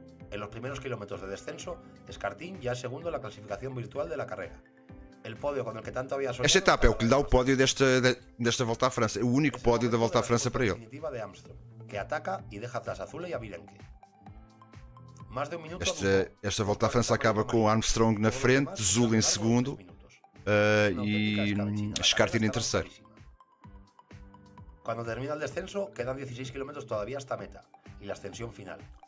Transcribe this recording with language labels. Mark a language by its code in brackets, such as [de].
[es] En los primeros kilómetros de descenso, Escartín ya es segundo en la clasificación virtual de la carrera. El podio con el que tanto había soñado. [pt] Esta etapa é o que lhe dá o pódio desta volta à França. É o único pódio da volta à França para ele. [es] Definitiva de Armstrong, que ataca y deja atrás a Zule y a Virenque. Más de un minuto a Dufaux. [pt] Esta volta à França acaba com Armstrong na frente, Zul em segundo e Escartin em terceiro. [es] Cuando termina el descenso, quedan 16 kilómetros todavía hasta meta y la ascensión final.